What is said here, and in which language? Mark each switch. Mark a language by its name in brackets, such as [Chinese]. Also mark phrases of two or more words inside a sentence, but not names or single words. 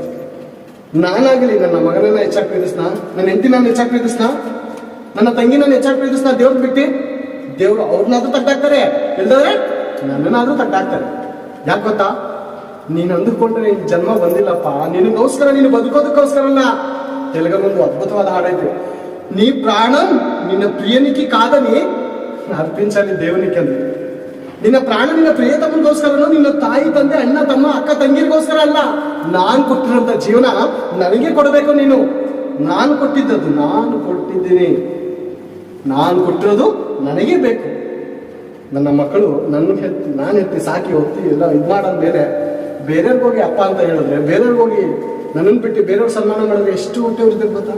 [Kannada] ನಾನಾಗಲಿ ನನ್ನ ಮಗನನ್ನ ಹೆಚ್ಚಾಗಿ ಪ್ರೀತಿಸ್ನಾ, ನನ್ನ ಹೆಂಡತಿ ನಾನು ಹೆಚ್ಚಾಗಿ ಪ್ರೀತಿಸ್ನಾ, ನನ್ನ ತಂಗಿ ನಾನು ಹೆಚ್ಚಾಗಿ ಪ್ರೀತಿಸ್ನಾ ದೇವ್ರ ಬಿಟ್ಟು? ದೇವ್ರು ಅವ್ರನ್ನಾದ್ರೂ ತಟ್ಟಾಕ್ತಾರೆ, ಇಲ್ದಾದ್ರೆ ನನ್ನನ್ನಾದ್ರೂ ತಟ್ಟಾಕ್ತಾರೆ. ಯಾಕೆ ಗೊತ್ತಾ? ನೀನು ಅಂದುಕೊಂಡ್ರೆ ಈ ಜನ್ಮ ಬಂದಿಲ್ಲಪ್ಪ, ನಿನಗೋಸ್ಕರ, ನೀನು ಬದುಕೋದಕ್ಕೋಸ್ಕರ ಅಲ್ಲ. ತೆಲುಗಲ್ಲೊಂದು ಅದ್ಭುತವಾದ ಹಾಡೈತೆ, [Telugu] నీ ప్రాణం నిన్న ప్రియనికి కాదని అర్పించాలి దేవునికి ಅಂತ. [Kannada] ನಿನ್ನ ಪ್ರಾಣ ನಿನ್ನ ಪ್ರಿಯತಮನಿಗೋಸ್ಕರನೋ, ನಿನ್ನ ತಾಯಿ ತಂದೆ ಅಣ್ಣ ತಮ್ಮ ಅಕ್ಕ ತಂಗಿರಿಗೋಸ್ಕರ ಅಲ್ಲ. ನಾನು ಕೊಟ್ಟಿರೋಂಥ ಜೀವನ ನನಗೆ ಕೊಡಬೇಕು ನೀನು. ನಾನು ಕೊಟ್ಟಿದ್ದದು ನಾನು ಕೊಟ್ಟಿದ್ದೀನಿ, ನಾನು ಕೊಟ್ಟಿರೋದು ನನಗೆ ಬೇಕು. ನನ್ನ ಮಕ್ಕಳು ನಾನು ಎತ್ತಿ ಸಾಕಿ ಹೊತ್ತಿ ಎಲ್ಲ ಇದು ಮಾಡೋದು ಬೇರೆಯವ್ರಿಗೆ ಹೋಗಿ ಅಪ್ಪ ಅಂತ ಹೇಳಿದ್ರೆ, ಬೇರೆಯವ್ರಿಗೆ ಹೋಗಿ ನನ್ನನ್ನು ಬಿಟ್ಟು ಬೇರೆಯವ್ರ ಸನ್ಮಾನ ಮಾಡಿದ್ರೆ ಎಷ್ಟು ಹೊಟ್ಟೆ ಉರಿದಿರ್ ಗೊತ್ತಾ?